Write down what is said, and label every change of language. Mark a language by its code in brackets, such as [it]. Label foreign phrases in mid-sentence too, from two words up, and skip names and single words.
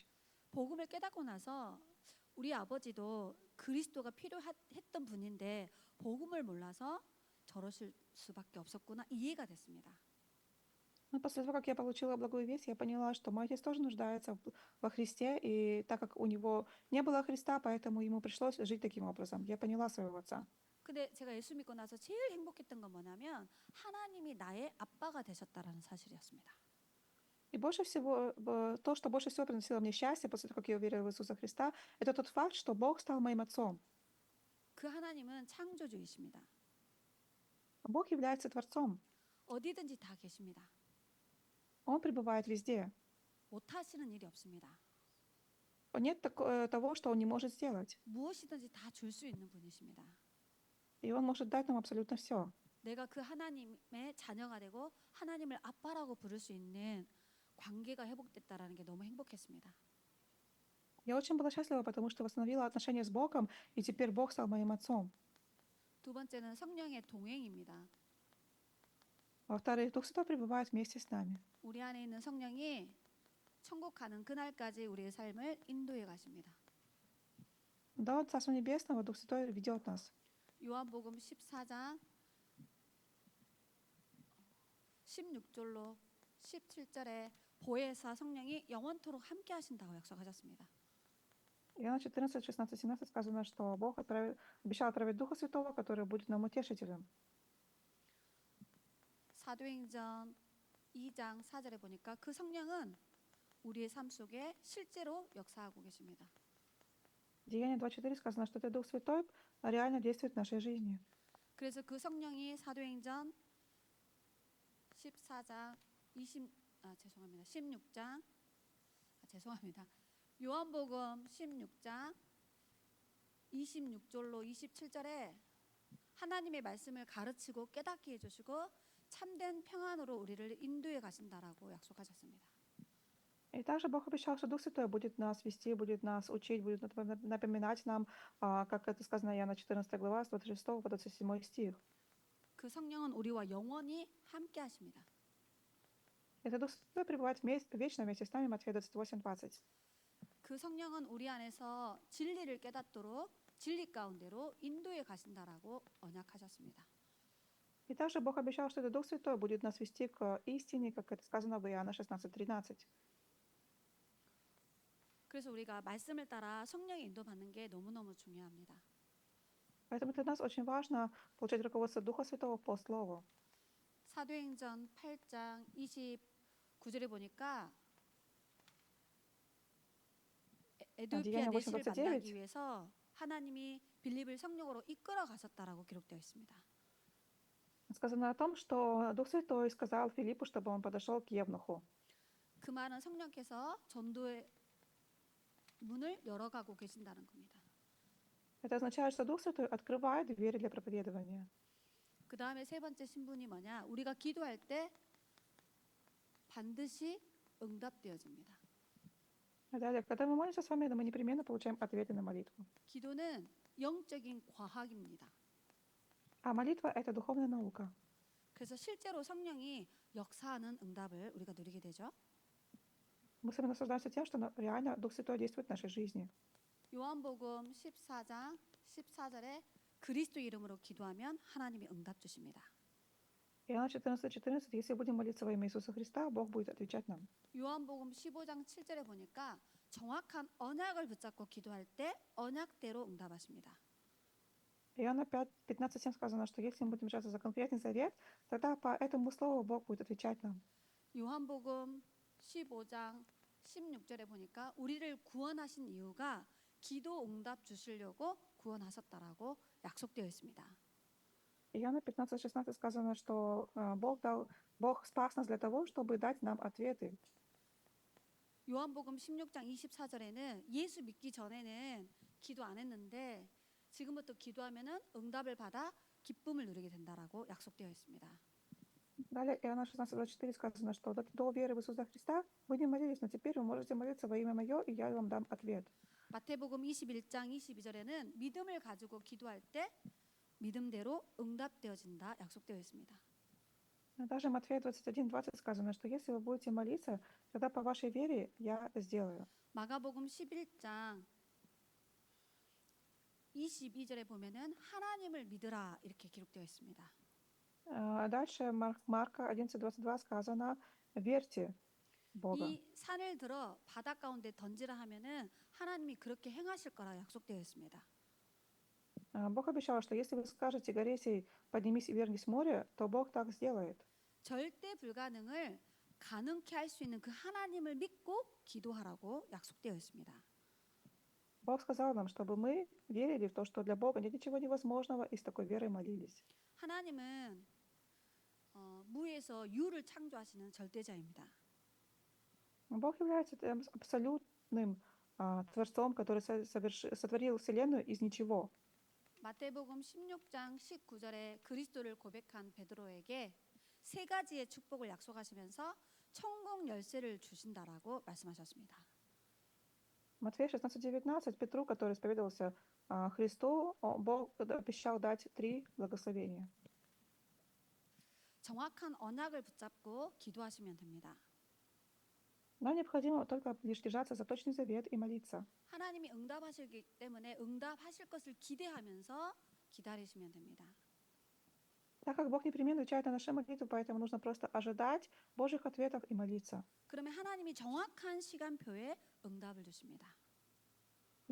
[ko] 복음을 깨닫고 나서 우리 아버지도 그리스도가 필요했던 분인데 복음을 몰라서 저러실 수밖에 없었구나 이해가 됐습니다. [ru] Но после того, как я получила благую весть, я поняла, что мой отец тоже нуждается во Христе, и так как у него не было Христа, поэтому ему пришлось жить таким образом. Я поняла своего отца. [ko] 근데 제가 예수 믿고 나서 제일 행복했던 건 뭐냐면 하나님이 나의 아빠가 되셨다라는 사실이었습니다. [ru] И больше всего, то, что больше всего приносило мне счастье после того, как я уверила в Иисуса Христа, это тот факт, что Бог стал моим отцом. [ko] 그 하나님은 창조주이십니다. [ru] Бог является Творцом. [ko] 어디든지 다 계십니다. [ru] Он пребывает везде. [ko] 못하시는 일이 없습니다. [ru] Нет того, что Он не может сделать. [ko] 무엇이든지 다 줄 수 있는 분이십니다. [ru] И Он может дать нам абсолютно все. [ko] 내가 그 하나님의 자녀가 되고 하나님을 아빠라고 부를 수 있는 관계가 회복됐다라는 게 너무 행복했습니다. [ru] Я очень была счастлива, потому что восстановила отношения с Богом, и теперь Бог стал моим отцом. [ko] 두 번째는 성령의 동행입니다. [ru] Во-вторых, Дух Святой пребывает вместе с нами. [ko] 우리 안에 있는 성령이 천국 가는 그날까지 우리의 삶을 인도해 가십니다. [ru] До Царства Небесного Дух Святой ведет нас. [ko] 요한복음 14장 16절로 17절에 보혜사 성령이 영원토록 함께 하신다고 약속하셨습니다. [ru] Иоанна 14, 16, 17 сказано, что Бог обещал отправить Духа Святого, который будет нам утешителем. [ko] 사도행전 2장 4절에 보니까 그 성령은 우리의 삶 속에 실제로 역사하고 계십니다. [ru] Деяние 2.4 сказано, что этот Дух Святой реально действует в нашей жизни. [ko] 그래서 그 성령이 사도행전 14장 16장 죄송합니다. 요한복음 16장 26절로 27절에 하나님의 말씀을 가르치고 깨닫게 해주시고 참된 평안으로 우리를 인도해 가신다라고 약속하셨습니다. [ru] И также Бог обещал, что Дух Святой будет нас вести, будет нас учить, будет напоминать нам, как это сказано Иоанна 14 глава, с 26 по 27 стих. [ko] 그 성령은 우리와 영원히 함께 하십니다. [ru] Этот Дух Святой пребывает вечно вместе с нами, Матфея 28:20. [ko] 그 성령은 우리 안에서 진리를 깨닫도록 진리 가운데로 인도해 가신다라고 언약하셨습니다. [ru] И также Бог обещал, что этот Дух Святой будет нас вести к истине, как это сказано в Иоанна 16:13. [ko] 그래서 우리가 말씀을 따라 성령의 인도받는 게 너무너무 중요합니다. [ru] Поэтому для нас очень важно получать руководство Духа Святого по Слову. [ko] 사도행전 8장 29절에 보니까 에도피아 [ru] Деяния [ko] 내시를 [ru] 8:29. [ko] 만나기 위해서 하나님이 빌립을 성령으로 이끌어 가셨다라고 기록되어 있습니다. [ru] Сказано о том, что Дух Святой сказал Филиппу, чтобы он подошел к Евнуху. [ko] 그 말은 성령께서 전도의 문을 열어가고 계신다는 겁니다. [ru] Это означает, что Дух Святой открывает двери для проповедования. [ko] 그 다음에 세 번째 신분이 뭐냐? 우리가 기도할 때 반드시 응답되어집니다. [ru] Далее, когда мы молимся с вами, мы непременно получаем ответы на молитву. [ko] 기도는 영적인 과학입니다. [ru] А молитва — это духовная наука. [ko] 그래서 실제로 성령이 역사하는 응답을 우리가 누리게 되죠. [ru] Мы с вами наслаждаемся тем, что реально Дух Святой действует в нашей жизни. [ko] 요한복음 14장 14절에 그리스도 이름으로 기도하면 하나님이 응답 주십니다. [ru] Иоанна 14:14, если будем молиться во имя Иисуса Христа, Бог будет отвечать нам. [ko] 요한복음 15장 7절에 보니까 정확한 언약을 붙잡고 기도할 때 언약대로 응답하십니다. [ru] Иоанна 5:15-7 сказано, что если мы будем держаться за конкретный завет, тогда по этому слову Бог будет отвечать нам. [ko] 요한복음 15장 16절에 보니까 우리를 구원하신 이유가 기도 응답 주시려고 구원하셨다라고 약속되어 있습니다. [ru] Иоанна 15:16 сказано, что Бог спас нас для того, чтобы дать нам ответы. [ko] 요한복음 16장 24절에는 예수 믿기 전에는 기도 안 했는데 지금부터 기도하면은 응답을 받아 기쁨을 누리게 된다라고 약속되어 있습니다. [ru] Далее Иоанна 16:24 сказано, что до веры в Иисуса Христа вы не молились, но теперь вы можете молиться во имя Мое, и я вам дам ответ. [ko] 마태복음 21장 22절에는 믿음을 가지고 기도할 때 믿음대로 응답되어진다 약속되어 있습니다. [ru] Даже Матфея 21:20 сказано, что если вы будете молиться, тогда по вашей вере я сделаю. [ko] 마가복음 11장 22절에 보면은 하나님을 믿으라 이렇게 기록되어 있습니다. [ru] Дальше Марка 11:22 сказано, верьте в Бога. [ko] 이 산을 들어 바다 가운데 던지라 하면은 하나님이 그렇게 행하실 거라 약속되어 있습니다. [ru] Бог обещал, что если вы скажете горе сей, поднимись и вернись в море, то Бог так сделает. [ko] 절대 불가능을 가능케 할 수 있는 그 하나님을 믿고 기도하라고 약속되어 있습니다. [ru] Бог сказал нам, чтобы мы верили в то, что для Бога нет ничего невозможного, и с такой верой молились. [ko] 하나님은 무에서 유를 창조하시는 절대자입니다. [ru] Бог является абсолютным Творцом, который сотворил Вселенную из ничего. [ko] 마태복음 16장 19절에 그리스도를 고백한 베드로에게 세 가지의 축복을 약속하시면서 천국 열쇠를 주신다라고 말씀하셨습니다. [ru] Матфея 16:19 Петру, который исповедовался Христу, Бог обещал дать 3 благословения. [ko] 정확한 언약을 붙잡고 기도하시면 됩니다. [ru] Нам необходимо только лишь держаться за точный завет и молиться. [ko] 하나님이 응답하시기 때문에 응답하실 것을 기대하면서 기다리시면 됩니다. [ru] Так как Бог непременно отвечает на наши молитвы, поэтому нужно просто ожидать Божьих ответов и молиться. [ko] 그러면 하나님이 정확한 시간표에 응답을 주십니다.